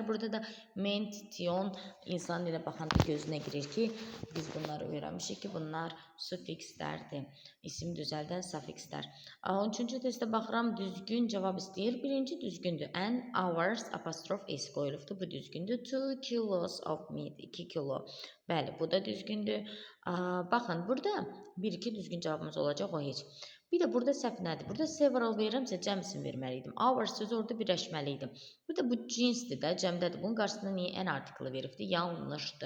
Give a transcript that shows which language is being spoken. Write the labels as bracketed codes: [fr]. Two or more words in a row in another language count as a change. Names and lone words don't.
[az] Burada da ment, tion, insan ilə baxanda gözünə girir ki, biz bunları öyrənmişik ki, bunlar sufikslərdir. İsim düzəldən sufikslər. 13-cü testə baxıram, düzgün cavab istəyir. Birinci düzgündür. [en] An hours [az] apostrof s qoyulubdur. Bu düzgündür. [en] 2 kilos of meat, [az] 2 kilo. Bəli, bu da düzgündür. Baxın, burada 1-2 düzgün cavabımız olacaq, o heç. Bir də burada səhv nədir? Burada several verirəmsə cəm isim verməliydim. Our sözü orada birləşməli idi. Burada bu cinsdir də, cəmdədir. Bunun qarşısında niyə an artiklı veribdi? Yanlışdır.